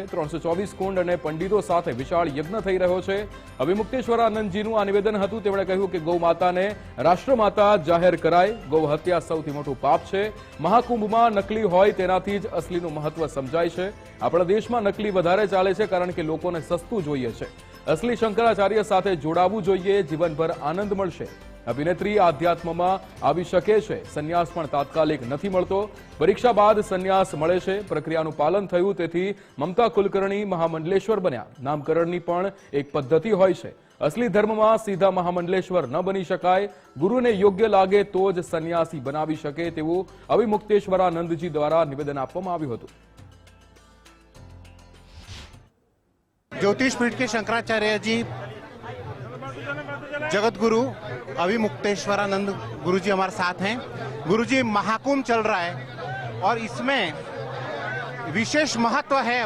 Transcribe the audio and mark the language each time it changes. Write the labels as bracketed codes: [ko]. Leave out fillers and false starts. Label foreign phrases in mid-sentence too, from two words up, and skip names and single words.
[gu] 324 કુંડ અને પંડિતો સાથે વિશાળ યજ્ઞ થઈ રહ્યો છે। અવિમુક્તેશ્વરાનંદજીનું આ નિવેદન હતું। તેમણે કહ્યું કે ગૌ માતાને રાષ્ટ્રમાતા જાહેર કરાય, ગૌ હત્યા સૌથી મોટું પાપ છે। મહાકુંભમાં નકલી હોય તેનાથી જ અસલીનું મહત્વ સમજાય છે। આપણા દેશમાં નકલી વધારે ચાલે છે કારણ કે લોકોને સસ્તું જોઈએ છે। અસલી શંકરાચાર્ય સાથે જોડાવું જોઈએ, જીવનભર આનંદ મળશે। અભિનેત્રી આધ્યાત્મમાં આવી શકે છે, સંન્યાસ પણ તાત્કાલિક નથી મળતો, પરીક્ષા બાદ સંન્યાસ મળે છે। પ્રક્રિયાનું પાલન થયું તેથી મમતા કુલકર્ણી મહામંડલેશ્વર બન્યા। નામકરણની પણ એક પદ્ધતિ હોય છે। અસલી ધર્મમાં સીધા મહામંડલેશ્વર ન બની શકાય, ગુરુને યોગ્ય લાગે તો જ સંન્યાસી બનાવી શકે તેવું અવિમુક્તેશ્વરાનંદજી દ્વારા નિવેદન આપવામાં આવ્યું હતું। [hi] ज्योतिष पीठ के शंकराचार्य जी जगत गुरु अविमुक्तेश्वरानंद गुरु जी हमारे साथ हैं। गुरु जी, महाकुंभ चल रहा है और इसमें विशेष महत्व है।